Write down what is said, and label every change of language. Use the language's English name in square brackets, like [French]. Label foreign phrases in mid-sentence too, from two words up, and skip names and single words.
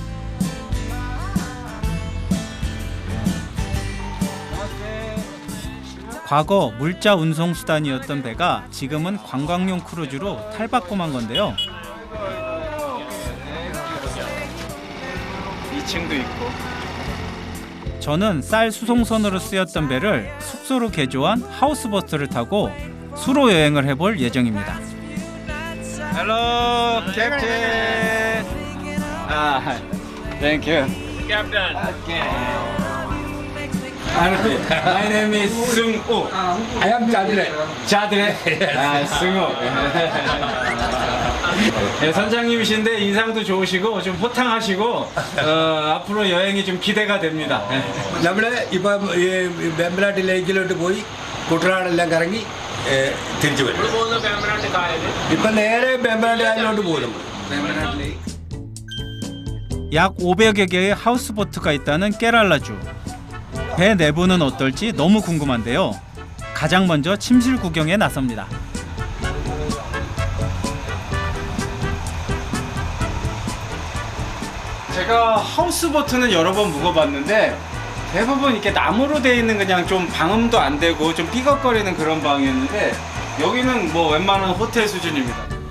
[Korean] 과거 물자 운송 수단이었던 배가 지금은 관광용 크루즈로 탈바꿈한 건데요. 2층도 있고. 저는 쌀 수송선으로 쓰였던 배를 숙소로 개조한 하우스보트를 타고 수로 여행을 해볼 예정입니다. [English] Hello, Captain. Thank you. Captain. Okay. My name is Sung-woo. I am Chadre. [Korean] 자드레. 승우. 네, 선장님이신데 인상도 좋으시고 좀 호탕하시고 앞으로 여행이 좀 기대가 됩니다. [Malayalam] നമ്മള് ഇപ്പൊ വെമ്പനാട്ട് ലേക്കിലോട്ട് പോയി കുട്ടനാടെല്ലാം കറങ്ങി തിരിച്ചു വരും. ഇപ്പൊ നേരെ വെമ്പനാട്ട് കായലിലോട്ട് പോകും. [Korean] 약 500여 개의 하우스보트가 있다는 깨랄라주. 배 내부는 어떨지 너무 궁금한데요. 가장 먼저 침실 구경에 나섭니다. 제가 하우스보트는 여러 번 묵어봤는데 대부분 이렇게 나무로 되어 있는 그냥 좀 방음도 안 되고 좀 삐걱거리는 그런 방이었는데 여기는 뭐 웬만한 호텔 수준입니다.